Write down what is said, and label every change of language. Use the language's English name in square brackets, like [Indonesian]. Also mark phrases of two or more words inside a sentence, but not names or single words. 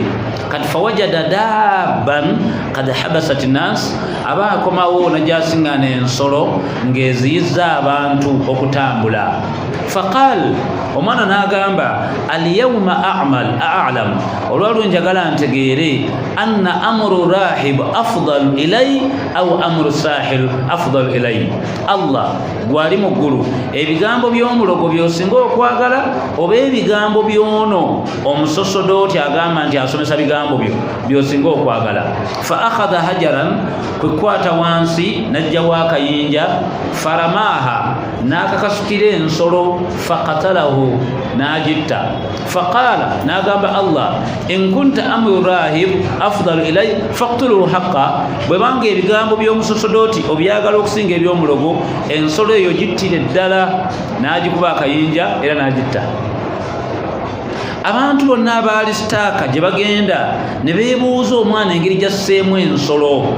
[Ganda] Kati [Arabic] فوجد دابة قد حبست الناس, [Ganda] aba akomawo najasiŋŋaana ensolo ng'eziyizza abantu okutambula. [Arabic] Faqal, [Ganda] omwana n'agamba [Arabic] اليوم أعلم, [Ganda] olwalwo njagala ntegeere [Arabic] أن أمر راهب أفضل إلي أو أمر ساحل أفضل إلي. [Ganda] Allah gwali mu ggulu, ebigambo by'omulogo by'osinga okwagala oba ebigambo by'ono omusosodooti agamba nti asomesa bigambo byo by'osinga okwagala. [Arabic] فأخذ حجرا, [Ganda] kwe kukwata wansi n'ajjawo akayinja, faramaha, n'akakasukira ensolo, faqatalahu, n'agitta. [Arabic] Faqaala, n'agamba Allah, إن كنت أمر راهب أفضل إلي فاقتله حقا, [Ganda] bwe banga ebigambo by'omusosodooti obyagala okusinga eby'omulogo, ensolo eyo gittire ddala. N'agikuba akayinja era n'agitta. Abantu bonna abaali sitaaka gye bagenda ne beebuuza omwana engeri gyasseemu ensolo.